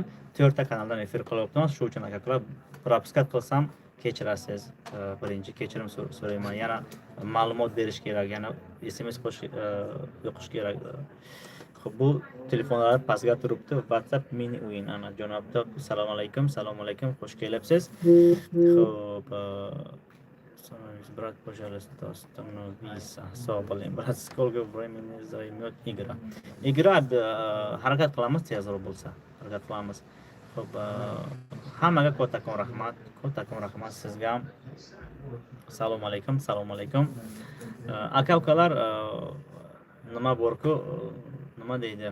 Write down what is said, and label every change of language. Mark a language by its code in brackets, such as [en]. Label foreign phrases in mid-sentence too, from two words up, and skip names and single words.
[uz] 4 ta kanaldan efir qilibdiman. Shu uchun aka-ukalar propiska qilsam kechirasiz. Birinchi kechirim so'rayman. Yana ma'lumot berish kerak, yana SMS o'qish kerak. Bu telefonlar pastga turibdi. WhatsApp mini o'yin ana jonobda. Assalomu alaykum, xush kelibsiz. Xo'p, [ru] брат, пожалуйста, остановись. [uz] Sog' bo'ling, [ru] брат. Сколько времени займет игра? [uz] Игра harakat qilamiz, tezroq bo'lsa. Harakat qilamiz. Xo'p, hammaga kattakon rahmat sizga ham. Assalomu alaykum. Aka-ukalar, nima borku, nima deydi?